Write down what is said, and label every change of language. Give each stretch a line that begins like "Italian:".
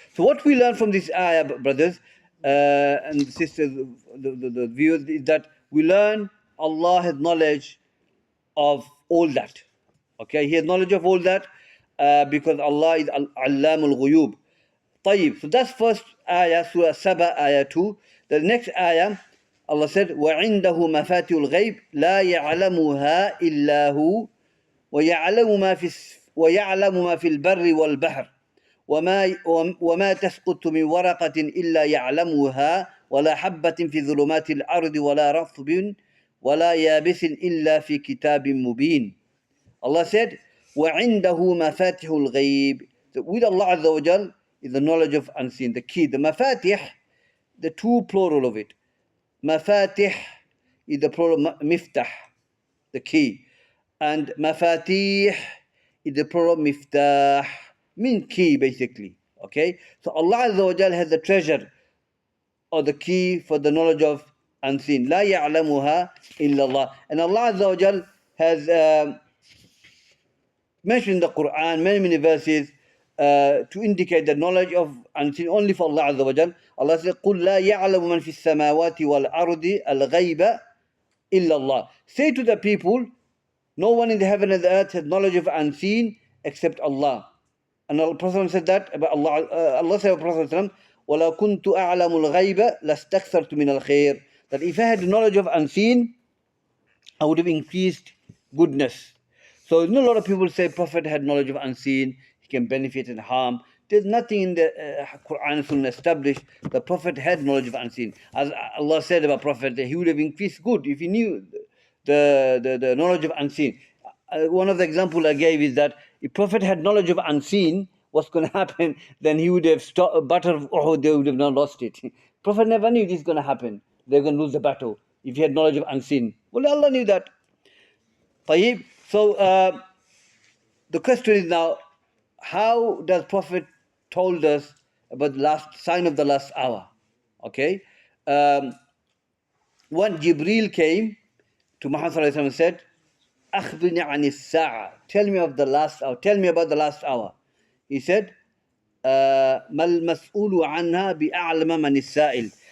English: So what we learn from this ayah, brothers and sisters, the viewers, is that we learn Allah has knowledge of all that. Okay, He has knowledge of all that because Allah is Allamul Ghuyub. طيب. So that's first ayah, Surah Saba, ayah 2. The next ayah, Allah said,
Arabic: وَعِنْدَهُ مَفَاتِحُ الْغَيْبِ لَا يَعْلَمُهَا إِلَّا هُ وَيَعْلَمُ مَا فِي الْبَرِّ وَالْبَحْرِ وما تسقط من ورقة إلا يعلمها ولا حبة في ظلمات الأرض ولا رطب ولا يابس إلا في كتاب مبين.
English: Allah said,
Arabic: وَعِنْدَهُ مَفَاتِحُ الْغَيْبِ.
English: With Allah Azza wa Jal is the knowledge of unseen, the key. The mafatih, the two plural of it. Mafatih is the plural miftah, the key. And mafatih is the plural miftah, mean key basically. Okay? So Allah Azza wa Jal has the treasure or the key for the knowledge of unseen.
Arabic: لا يعلمها إلا الله.
English: And Allah Azza wa Jal has mentioned in the Quran many verses to indicate the knowledge of unseen only for Allah Azza wa Jal. Allah says,
Arabic: قُلْ لَا يَعْلَمُ مَنْ فِي السَّمَاوَاتِ وَالْأَرْضِ الْغَيْبَ إِلَّا اللَّهِ.
English: Say to the people, no one in the heaven and the earth has knowledge of unseen except Allah. And the Prophet said that about Allah. Allah said about Prophet,
Arabic: وَلَا كُنْتُ أَعْلَمُ الْغَيْبَ لَاسْتَكْثَرْتُ مِنَ الْخَيْرِ.
English: That if I had knowledge of unseen, I would have increased goodness. So a lot of people say Prophet had knowledge of unseen, he can benefit and harm. There's nothing in the Quran and Sunnah established the Prophet had knowledge of unseen. As Allah said about Prophet, that he would have increased good if he knew the knowledge of unseen. One of the examples I gave is that if Prophet had knowledge of unseen, what's going to happen, then he would have stopped battle of Uhud, they would have not lost it. Prophet never knew this is going to happen. They're going to lose the battle if he had knowledge of unseen. Well, Allah knew that. طيب. So the question is now, how does Prophet told us about the last sign of the last hour? Okay. When Jibreel came to Muhammad and said,
Arabic: أخبرني عن الساعة.
English: Tell me of the last hour. Tell me about the last hour. He said,
Arabic: ما المسؤول عنها بأعلم من السائل.